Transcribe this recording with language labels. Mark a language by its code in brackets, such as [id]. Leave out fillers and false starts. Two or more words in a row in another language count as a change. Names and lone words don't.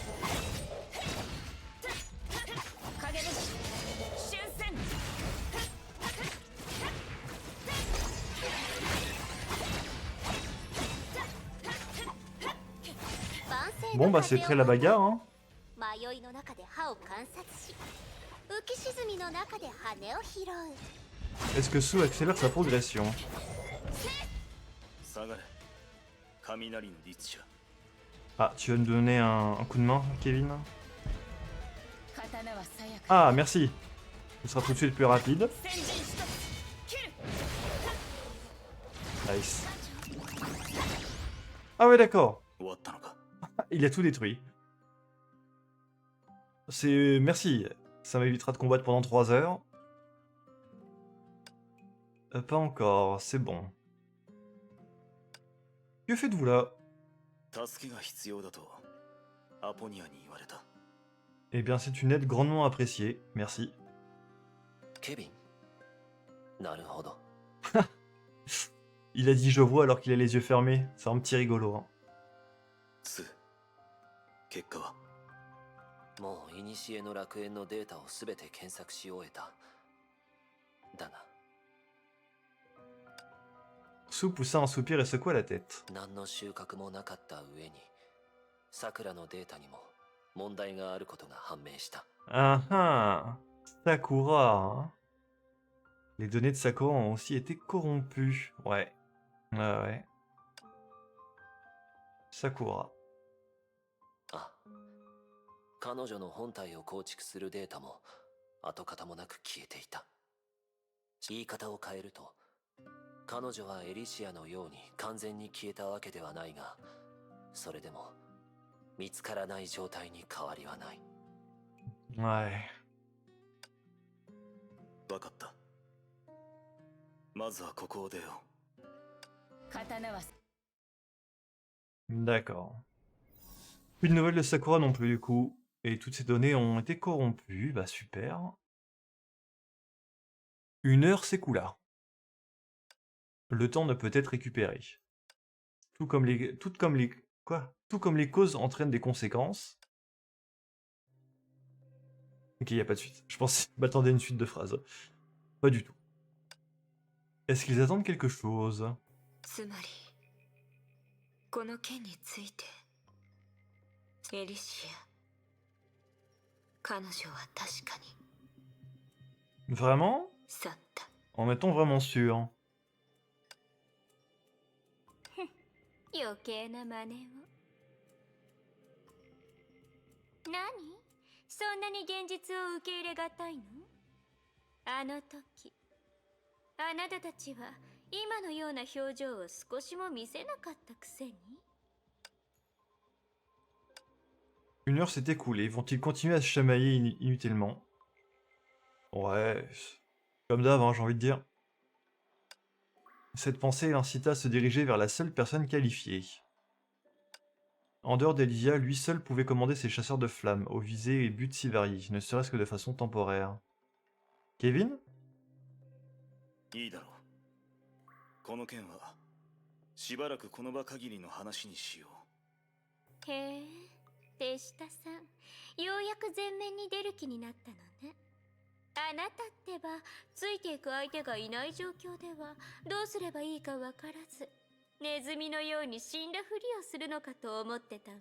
[fr] Bon bah c'est très la bagarre hein. [ja] 迷いの中で歯を観察し、浮き沈みの中で羽を拾う。 [fr] Est-ce que Su accélère sa progression? [ja] 下がれ。雷の律者。 [fr] Ah, tu vas me donner un coup de main, Kevin? Ah, merci. Ce sera tout de suite plus rapide. Nice. Ah ouais, d'accord. [ja] 終わったのか。 [fr] Il a tout détruit. C'est... Merci. Ça m'évitera de combattre pendant 3 heures. Pas encore, c'est bon. Que faites-vous là? [ja] 助けが必要だとアポニアに言われた。 [fr] Eh bien, c'est une aide grandement appréciée. Merci. [ja] ケビン。なるほど。 [fr] Il a dit je vois alors qu'il a les yeux fermés. C'est un petit rigolo. Hein. [ja] ス、結果は？もう古の楽園のデータをすべて検索し終えた。だな。 [fr] Su poussa un soupir et secoua la tête. [ja] 何の収穫もなかった上に、桜のデータにも問題があることが判明した。 [fr] Ah ah, Sakura. Hein. Les données de Sakura ont aussi été corrompues. Ouais. Ah ouais. Sakura. [ja] あ、彼女の本体を構築するデータも跡形もなく消えていた。言い方を変えると、彼女はエリシアのように完全に消えたわけではないが、それでも見つからない状態に変わりはない。 [fr] Ouais. [ja] 分かった。まずはここを出よ刀は [fr] D'accord. Plus de nouvelles de Sakura non plus du coup. Et toutes ces données ont été corrompues. Bah super. 1 heure s'écoula. Le temps ne peut être récupéré. Tout comme les... Quoi? Tout comme les causes entraînent des conséquences. Ok, y a pas de suite. Je pensais m'attendais à une suite de phrases. Pas du tout. Est-ce qu'ils attendent quelque chose? [ja] つまりこの件についてエリシア、彼女は確かに [fr] Vraiment? [ja] 去った。 [fr] En étant vraiment sûr. [ja] 余計な真似を。何？そんなに現実を受け入れがたいの？あの時あなたたちは今のような表情を少しも見せなかったくせに。 [fr] 1 heure s'est écoulée. Vont-ils continuer à se chamailler inutilement? Ouais, comme d'hab, hein, j'ai envie de dire. Cette pensée l'incita à se diriger vers la seule personne qualifiée. En dehors d'Elysia, lui seul pouvait commander ses chasseurs de flammes, aux visées et buts si variés, ne serait-ce que de façon temporaire. Kevin? [ja] う。いいだろう。この件はしばらくこの場限りの話にしよう。へえ、手下さん、ようやく前面に出る気になったのね。あなたってばついていく相手がいない状況ではどうすればいいかわからず、ネズミのように死んだふりをするのかと思ってたわ。